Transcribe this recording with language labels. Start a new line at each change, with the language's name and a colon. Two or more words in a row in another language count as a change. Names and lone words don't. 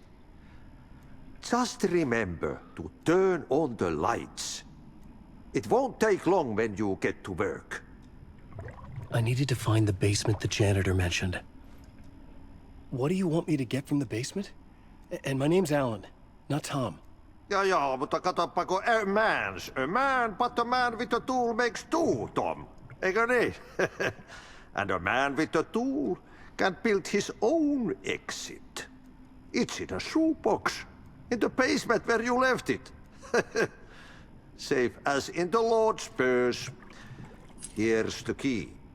English: Just remember to turn on the lights. It won't take long when you get to work. I needed to find the basement the janitor mentioned. What do you want me to get from the basement? And my name's Alan, not Tom.
Finnish: Ja, mutta katsoppa,
English: a man, but a man with a tool makes two, Tom.
Finnish: Eikö niin?
English: And a man with a tool can build his own exit. It's in a shoebox, in the basement where you left it. Safe as in the Lord's purse. Here's the key.